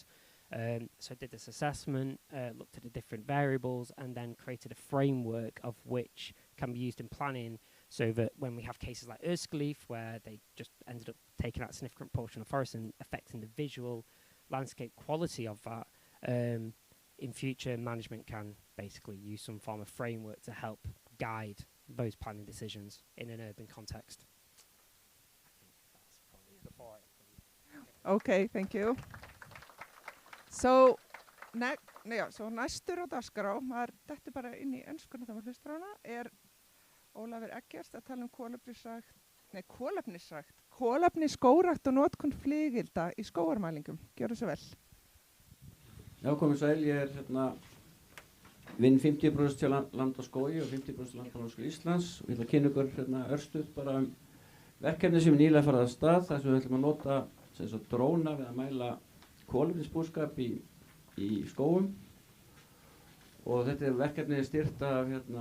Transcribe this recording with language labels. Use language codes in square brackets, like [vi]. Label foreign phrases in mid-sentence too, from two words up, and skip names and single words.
[en] So I did this assessment, looked at the different variables, and then created a framework of which can be used in planning so that when we have cases like Erskleaf, where they just ended up taking out a significant portion of forest and affecting the visual landscape quality of that, in future management can basically use some form of framework to help guide those planning decisions in an urban context. Okay, thank you. So, so [is] næstur á dagskrá, maður dettur bara inn í enskuna þegar maður hlustar á hana, Ólafur Eggert að tala kolefnisrækt, skógrækt og notkun flygilda í skógarmælingum. Gjörðu svo vel. Já, komið sæl, ég vinn 50% hjá Land og skógi og 50% hjá Landbúnaðarháskóla Íslands og ég ætla að kynna ykkur örstutt bara verkefni sem nýlega farið af stað þar sem við ætlum að nota dróna við að mæla kolefnisbúskap í skógum og þetta verkefni stýrt af